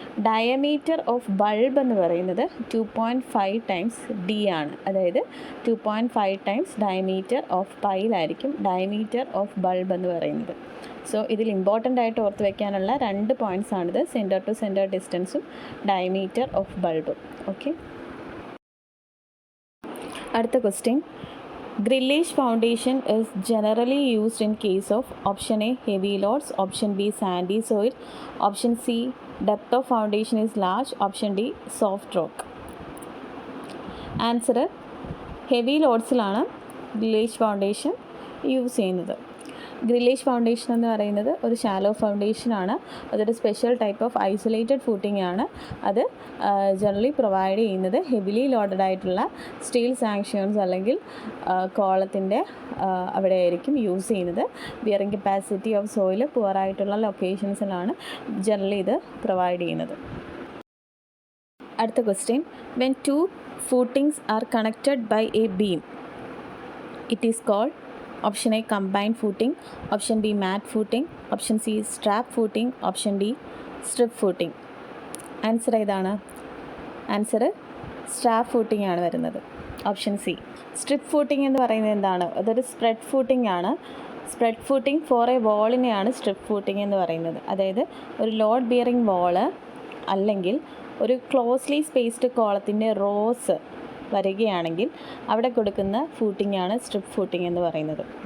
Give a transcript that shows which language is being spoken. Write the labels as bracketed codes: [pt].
[ml] Diameter of bulb എന്ന് പറയുന്നത് 2.5 times d ആണ്. അതായത് 2.5 times diameter of പൈലായിരിക്കും diameter of bulb എന്ന് പറയുന്നത്. സോ ഇതിൽ ഇമ്പോർട്ടൻ്റ് ആയിട്ട് ഓർത്ത് വയ്ക്കാനുള്ള 2 പോയിൻറ്റ്സ് ആണിത്, centre to centre ഡിസ്റ്റൻസും diameter of ബൾബും. Okay, അടുത്ത question. [en] Grillage foundation is generally used in case of option A heavy loads, option B sandy soil, option C depth of foundation is large, option D soft rock. [ml] Answer heavy ലോഡ്സിലാണ് grillage foundation use ചെയ്യുന്നത്. Grillage foundation എന്ന് പറയുന്നത് ഒരു shallow ഫൗണ്ടേഷനാണ്. അതൊരു special type of isolated footing ആണ്. അത് generally provide ചെയ്യുന്നത് heavily loaded ആയിട്ടുള്ള steel sanctions അല്ലെങ്കിൽ കോളത്തിൻ്റെ അവിടെ ആയിരിക്കും യൂസ് ചെയ്യുന്നത്. Bearing capacity of soil പുവറായിട്ടുള്ള ലൊക്കേഷൻസിലാണ് generally ഇത് പ്രൊവൈഡ് ചെയ്യുന്നത്. അടുത്ത question. [en] When 2 footings are connected by a beam, it is called option A combined footing, option B mat footing, option C strap footing, option D strip footing. [ml] Answer ഏതാണ്? Answer strap footing ആണ് വരുന്നത്, option C. Strip footing എന്ന് പറയുന്നത് എന്താണ്? അതൊരു spread footing ആണ്. Spread footing four A വാളിനെയാണ് strip footing എന്ന് പറയുന്നത്. അതായത് ഒരു ലോഡ് ബിയറിംഗ് വാള് അല്ലെങ്കിൽ ഒരു ക്ലോസ്ലി സ്പേസ്ഡ് കോളത്തിൻ്റെ റോസ് വരികയാണെങ്കിൽ അവിടെ കൊടുക്കുന്ന ഫൂട്ടിംഗ് ആണ് സ്ട്രിപ്പ് ഫൂട്ടിംഗ് എന്ന് പറയുന്നത്.